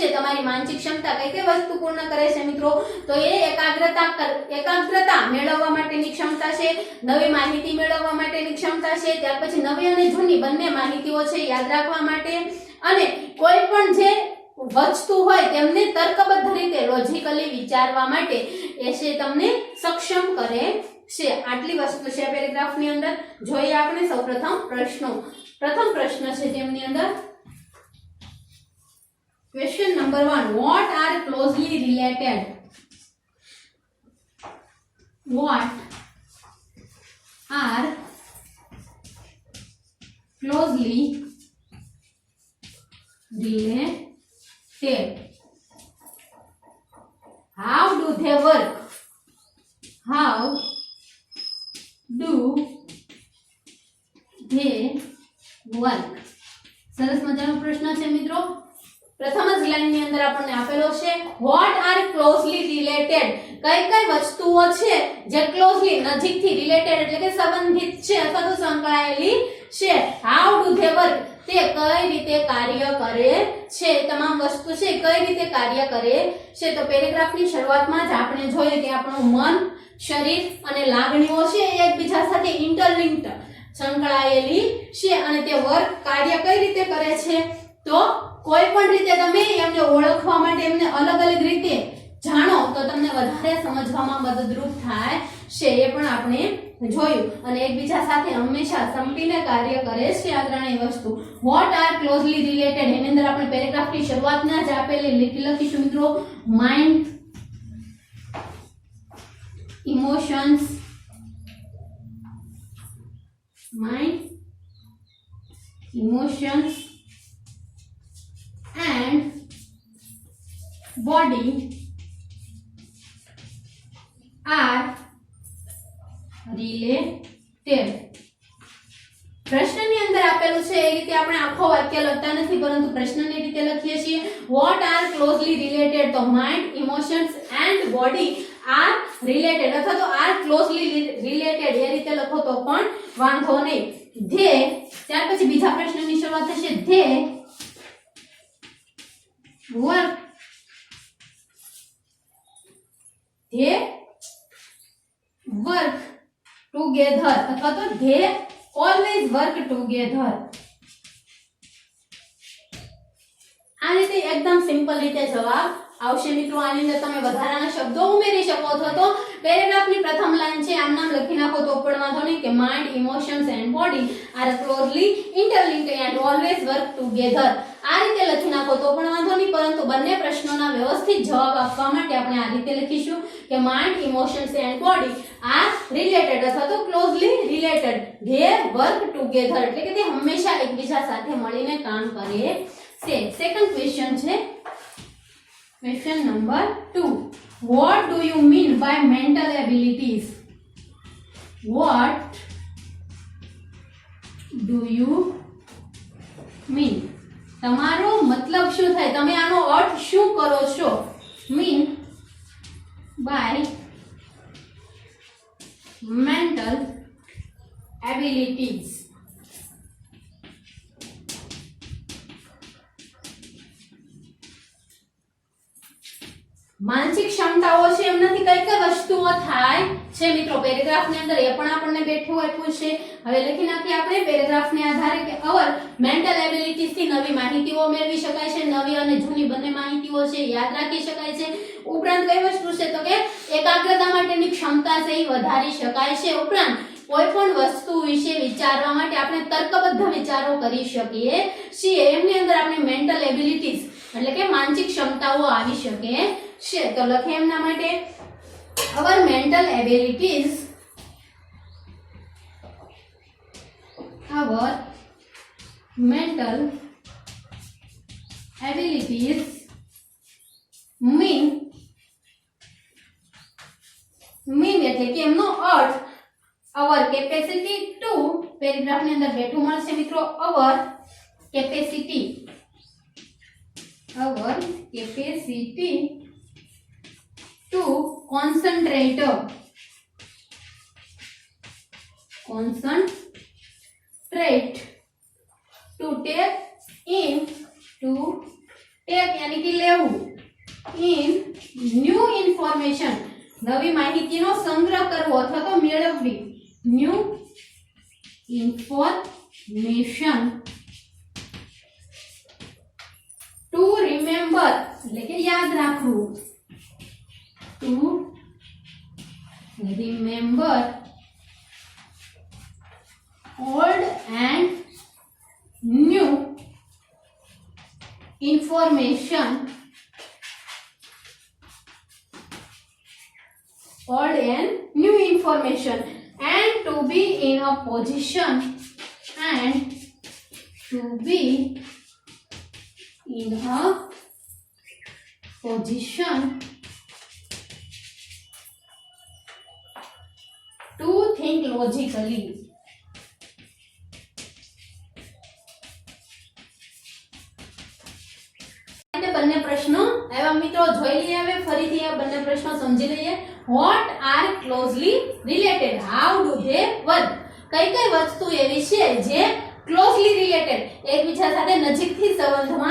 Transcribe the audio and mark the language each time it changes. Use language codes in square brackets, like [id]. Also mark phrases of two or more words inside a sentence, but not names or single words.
[gu] તમારી માનસિક ક્ષમતા કઈ કઈ વસ્તુ પૂર્ણ કરે છે મિત્રો? તો એ એકાગ્રતા મેળવવા માટેની ક્ષમતા છે, નવી માહિતી મેળવવા માટેની ક્ષમતા છે, ત્યાર પછી નવી અને જૂની બંને માહિતીઓ છે યાદ રાખવા માટે, અને કોઈ પણ જે વસ્તુ હોય તેમને તર્કબદ્ધ રીતે લોજિકલી વિચારવા માટે એ છે તમને સક્ષમ કરે છે. આટલી વસ્તુ છે પેરેગ્રાફની અંદર. જોઈએ આપણે સૌપ્રથમ પ્રશ્નો. પ્રથમ પ્રશ્ન છે તેમની અંદર [en] question number 1, what are closely related? What are closely related? How do they work? How do they work? [gu] સરસ મજાનો પ્રશ્ન છે મિત્રો. પ્રથમ જ લાઈન ની અંદર આપણને આપેલો છે [en] what are closely related, [gu] કઈ કઈ વસ્તુઓ છે જે ક્લોઝલી નજીકથી રિલેટેડ એટલે કે સંબંધિત છે અથવા તો સંકળાયેલી છે. [en] how do they work, [gu] તે કઈ રીતે કાર્ય કરે છે, તમામ વસ્તુ છે કઈ રીતે કાર્ય કરે છે. તો પેરેગ્રાફની શરૂઆતમાં જ આપણે જોઈએ કે આપણું મન, શરીર અને લાગણીઓ છે એ એકબીજા સાથે ઇન્ટરલિંક્ડ સંકળાયેલી છે, અને તે વર્ક કાર્ય કઈ રીતે કરે છે. તો કોઈ પણ રીતે તમે એમને ઓળખવા માટે એમને અલગ અલગ રીતે જાણો તો તમને વધારે સમજવામાં મદદરૂપ થાય છે, એ પણ આપણે જોયું. અને એકબીજા સાથે હંમેશા સંપીને કાર્ય કરે છે આ ત્રણેય વસ્તુ. [en] what are closely related, [gu] એની અંદર આપણે પેરેગ્રાફની શરૂઆતમાં જ આપેલી લખીશું મિત્રો, [en] mind, emotions, and body are related. [gu] પ્રશ્નની અંદર આપેલું છે એ રીતે આપણે આખો વાક્ય લખતા નથી, પરંતુ પ્રશ્નની રીતે લખીએ છીએ. [en] what are closely related, તો mind, emotions and body are related [gu] અથવા તો [en] are closely related [gu] એ રીતે લખો તો પણ વાંધો નહીં. they, ત્યાર પછી બીજા પ્રશ્નની શરૂઆત થશે [en] they work together [gu] અથવા તો [en] they always work together. [gu] આ રીતે એકદમ સિમ્પલ રીતે જવાબ આવશે મિત્રો. આની અંદર તમે વધારાના શબ્દો ઉમેરી શકો છો. તો પેરેગ્રાફની પ્રથમ લાઈન છે આમ નામ લખી નાખો તો પણ વાંધો નહીં કે [en] mind, emotions and body are closely interlinked and always work together. [gu] આ રીતે લખી નાખો તો પણ વાંધો નહીં, પરંતુ બંને પ્રશ્નોના વ્યવસ્થિત જવાબ આપવા માટે આપણે આ રીતે લખીશું કે [en] mind, emotions and body are related [gu] અથવા તો [en] closely related, they work together [gu] એટલે કે તે હંમેશા એકબીજા સાથે મળીને કામ કરે છે. [en] second question છે question number 2, what do you mean by mental abilities? What do you mean? [gu] તમારો મતલબ શું થાય, તમે આનો અર્થ શું કરો છો? [en] mean by mental abilities. [gu] માનસિક ક્ષમતાઓ છે એમનાથી કઈ કઈ વસ્તુઓ થાય છે મિત્રો? પેરેગ્રાફની અંદર એ પણ આપણને બેઠું આપ્યું છે. હવે લખી નાખીએ આપણે પેરેગ્રાફને આધારે કે [en] our mental abilities [gu] થી નવી માહિતીઓ મેળવી શકાય છે, નવી અને જૂની બંને માહિતીઓ છે યાદ રાખી શકાય છે. ઉપરાંત કઈ વસ્તુ છે તો કે એકાગ્રતા માટેની ક્ષમતા છે એ વધારી શકાય છે. ઉપરાંત કોઈ પણ વસ્તુ વિશે વિચારવા માટે આપણે તર્કબદ્ધ વિચારો કરી શકીએ છીએ. એમની અંદર આપણે [en] mental abilities [gu] એટલે કે માનસિક ક્ષમતાઓ આવી શકે છે. તો લખે એમના માટે [en] our our mental abilities mean [gu] એટલે કે એમનો અર્થ [en] our capacity to [gu] પેરેગ્રાફ ની અંદર બેઠું મળશે મિત્રો [en] our capacity to concentrate to take [hi] यानी कि [en] लेવું in new information [gu] નવી માહિતીનો સંગ્રહ કરવો અથવા તો મેળવવી [en] new information to remember [gu] એટલે કે યાદ રાખવું [en] to remember old and new information and to be in a position to think logically [gu] બંને પ્રશ્નો એવા મિત્રો જોઈ લઈએ હવે ફરીથી આ બંને પ્રશ્નો સમજી લઈએ what [en] are closely related how do they work [gu] કઈ વસ્તુ એવી છે જે [en] closely related [gu] એકબીજા સાથે નજીકથી સંબંધમાં